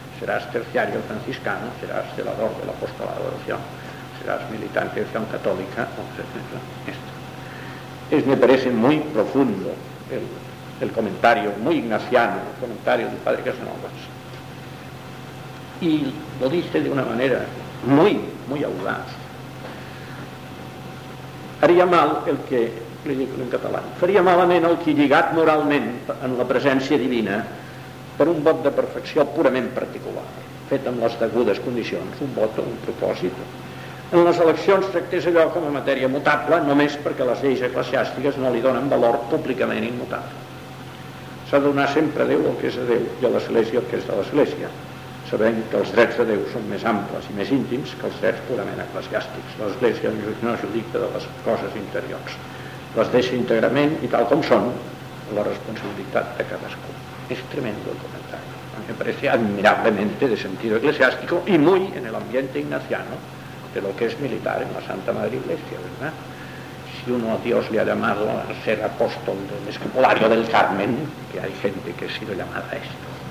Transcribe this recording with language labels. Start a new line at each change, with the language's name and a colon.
Spanish: Serás terciario franciscano, serás celador del apostolado de oración, serás militante de acción católica, etcétera. Esto. Es, me parece, muy profundo el comentario, muy ignaciano, el comentario del padre Casanovas. Y lo dice de una manera muy, muy audaz. Haría mal el que... Ridículo en català.
Catalan: Faria malament el qui lligat moralment en la presència divina per un vot de perfecció purament particular, fet amb les degudes condicions, un vot o un propòsit. En les eleccions tractés allò com a matèria mutable només perquè les lleis eclesiàstiques no li donen valor públicament immutable. S'ha de donar sempre a Déu el que és de Déu i a l'Església el que és de l'Església, sabent que els drets de Déu són més amples i més íntims que els drets purament eclesiàstics. L'Església no es judica de les coses interiors. Les deixa íntegrament i tal com són la responsabilitat de cadascú. És tremendo el comentari. A mi em pareix admirablement
Spanish: de sentido eclesiástico i muy en el ambiente ignaciano de lo que es militar en la Santa Madre Iglesia, ¿verdad? Si uno a Dios le ha llamado a ser apóstol del escapulario del Carmen, que hay gente que ha sido llamada a esto.